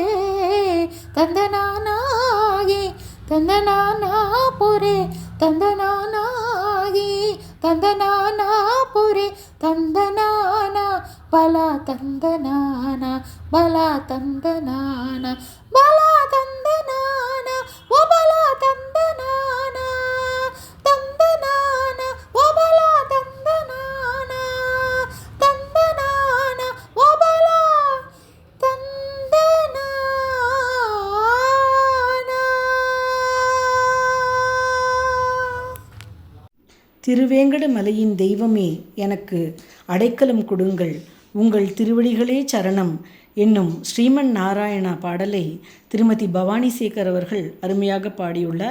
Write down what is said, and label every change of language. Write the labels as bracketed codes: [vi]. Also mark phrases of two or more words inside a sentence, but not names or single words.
[te] తందనానాగి తందనానాపురే, తందనానాగి తందనానాపురే, తందనాన బల తందనాన, బల తందనాన, బల తందనాన, ఓ బల తందనాన. తందనాన ఓ బల తందనాన, తందనాన ఓ బల తందనాన. [ta] திருவேங்கட மலையின் தெய்வமே எனக்கு அடைக்கலம் கொடுங்கள், உங்கள் திருவடிகளே சரணம் என்னும் ஸ்ரீமன் நாராயணா பாடலை திருமதி பவானி சேகர் அவர்கள் அருமையாக பாடியுள்ளார்.